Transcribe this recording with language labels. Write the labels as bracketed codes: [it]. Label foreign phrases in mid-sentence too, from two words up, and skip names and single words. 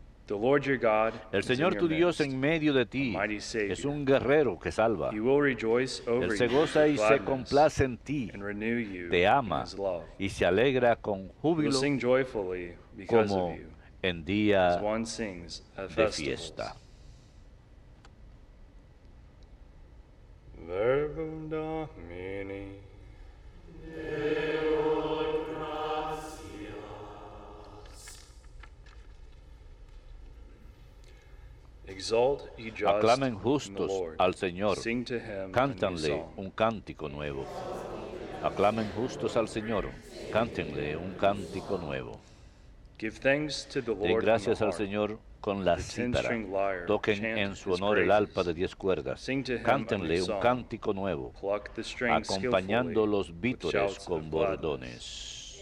[es] El Señor tu Dios en medio de ti es un guerrero que salva. Él se goza y se complace en ti, te ama y se alegra con júbilo como en día de fiesta. [la] Verbum Domini. [es] Aclamen justos al Señor, cántanle un cántico nuevo. Aclamen justos al Señor, cántenle un cántico nuevo. Den gracias al Señor con la cítara, toquen en su honor el arpa de 10 cuerdas, cántenle un cántico nuevo, acompañando los vítores con bordones.